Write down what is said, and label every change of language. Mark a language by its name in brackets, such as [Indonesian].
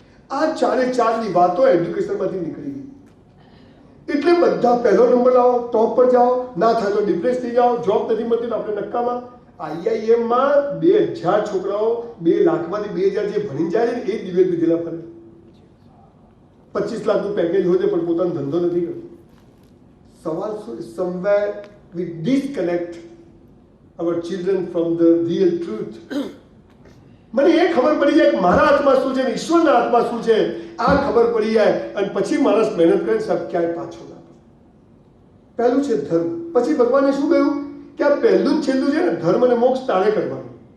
[Gujarati] આ 4ની વાતો એજ્યુકેશનમાંથી નીકળી ગઈ. એટલે બધા પહેલો નંબર લાવો, ટોપ પર જાઓ, ના થાય તો ડિપ્રેસ થઈ જાઓ, જોબ નથી મળતી તો આપણે નક્કામાં. આઈઆઈએમમાં 2000 છોકરાઓ 2 લાખમાંથી 2000 જે ભણી જાય છે ને એ દિવેલ પીધેલા ફરે. 25 લાખનું પેકેજ હોય છે પણ પોતાનો ધંધો નથી કરતો. સવાલ શું? [English] Somewhere we disconnect our children from the real truth. [Gujarati] મને એ ખબર પડી જાય કે મારા હાથમાં શું છે ને ઈશ્વરના હાથમાં શું છે. આ ખબર પડી જાય અને પછી માણસ મહેનત કરે, સાહેબ ક્યાંય પાછો ના પડે. પહેલું છે ધર્મ. પછી ભગવાને શું કહ્યું કે આ પહેલું જ છેલ્લું છે ને, ધર્મ અને મોક્ષ તારે કરવાનું.